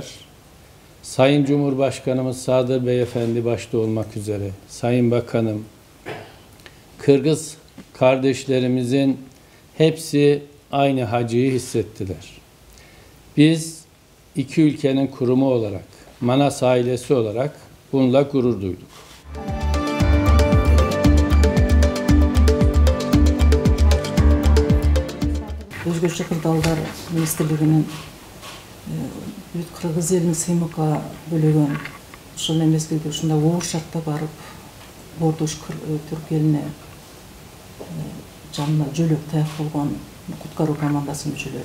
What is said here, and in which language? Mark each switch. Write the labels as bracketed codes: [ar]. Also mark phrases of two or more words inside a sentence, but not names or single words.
[tr] Sayın Cumhurbaşkanımız Sadır Beyefendi başta olmak üzere, Sayın Bakanım, Kırgız kardeşlerimizin hepsi aynı acıyı hissettiler. Biz iki ülkenin kurumu olarak, Manas ailesi olarak bununla gurur duyduk. [ky] Өзгөчө кырдаалдар министрлигинин бүт кыргыз элин сыймыкка бөлөгөн ошол мезгилде ушундай оор шартта барып бордош түрк элине жанына жөлөк таяк болгон куткаруу командасынын мүчөлөрү.